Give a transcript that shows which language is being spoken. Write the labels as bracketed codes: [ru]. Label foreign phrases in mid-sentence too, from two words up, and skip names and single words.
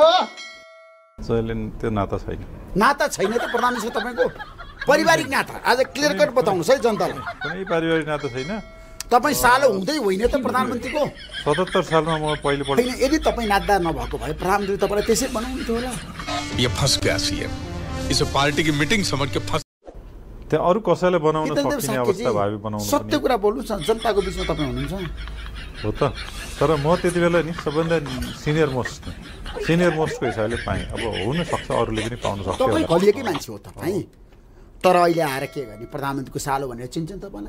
[ne] जहिले त्यो नाता छैन। नाता छैन त प्रधानमन्त्री तपाईँको पारिवारिक नाता आज [en] clear cut [ne] बताउनुहोस् है जनतालाई। कुनै पारिवारिक नाता छैन। तपाईँ सालो हुँदै होइन त प्रधानमन्त्रीको। 77 सालमा म पहिलोपल्ट। यदि तपाईँ नाच्दा नभएको भए प्रधानमन्त्री तपाईँलाई त्यसै बनाउनुहुन्थ्यो होला। [hi] ये फंस गया सीएम, इस पार्टी की मीटिंग समझ के फंस। [ne] त्यहाँ अरू कसैले बनाउन सकिने अवस्था भावी बनाउनु। सत्य कुरा बोल्नुहोस् न, जनताको बिचमा तपाईँ हुनुहुन्छ हो त। तर म त्यति बेला नि सबभन्दा [en] senior mostको [ne] हिसाबले पाएँ। अब हुन सक्छ अरूले पनि पाउन सक्छ। तपाईँ कलिएकै मान्छे हो तपाईँ। तर अहिले आएर के गर्ने प्रधानमन्त्रीको सालो भनेर चिन्छन् तपाईँलाई।